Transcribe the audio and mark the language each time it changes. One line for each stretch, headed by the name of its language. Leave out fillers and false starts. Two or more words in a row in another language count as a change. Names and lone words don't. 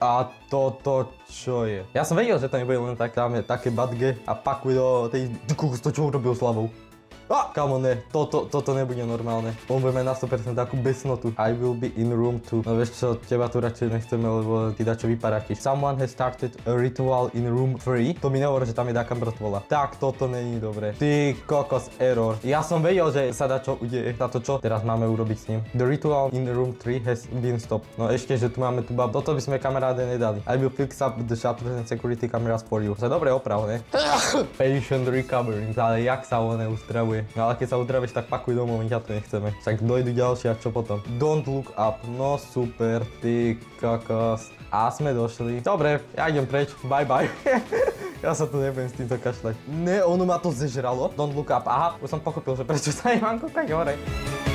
Slovak: A toto čo je? Ja som vedel, že to nebude len tak, tam je také badge a pakuj do tej... Ty kokos, to čo urobil s hlavou?
English: Come on,
Slovak: ne, toto nebude normálne. On bude na 100% takú besnotu.
English: I will be in room 2.
Slovak: No vieš čo, teba tu radšej nechceme, lebo ty dačo vyparákiš.
English: Someone has started a ritual in room 3.
Slovak: To mi nehovorí, že tam je taká mŕtvola. Tak, toto není dobré. Ty kokos, error. Ja som vedel, že sa dačo udeje. Táto čo teraz máme urobiť s ním?
English: The ritual in room 3 has been stopped.
Slovak: No ešte, že tu máme tu bab. Toto by sme kamaráde nedali.
English: I will fix up the shutters and security cameras for you.
Slovak: Sa dobre oprav, ne?
English: Patient recovering.
Slovak: Ale jak sa on uzdravuje? No ale keď sa uzdravíš, tak pakuj domov, my ťa tu nechceme. Tak dojdu ďalšie a čo potom?
English: Don't look up.
Slovak: No super, ty kokos. A sme došli. Dobre, ja idem preč.
English: Bye bye.
Slovak: Ja sa tu nebudem s týmto kašľať. Ne, ono ma to zežralo.
English: Don't look up.
Slovak: Aha, už som pochopil, že prečo sa nemám kúkať hore.